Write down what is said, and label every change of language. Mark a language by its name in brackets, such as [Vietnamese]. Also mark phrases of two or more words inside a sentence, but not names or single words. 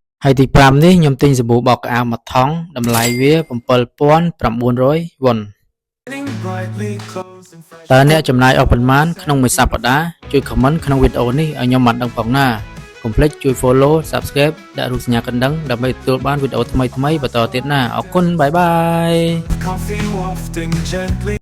[Khmer] ហើយទី5នេះខ្ញុំទិញសាប៊ូបោកក្អៅមួយថង់តម្លៃវា 7900 វ៉ុន [English] shining brightly, clothes in fresh [Khmer] តើអ្នកចំណាយអស់ប៉ុន្មានក្នុងមួយសប្តាហ៍ជួយ comment ក្នុងវីដេអូនេះឲ្យខ្ញុំបានដឹងផងណាកុំភ្លេចជួយ [English] follow subscribe [Khmer] ដាក់រូបសញ្ញាកណ្ដឹងដើម្បីទទួលបានវីដេអូថ្មីៗបន្តទៀតណាអរគុណបាយបាយ [English] coffee wafting gently.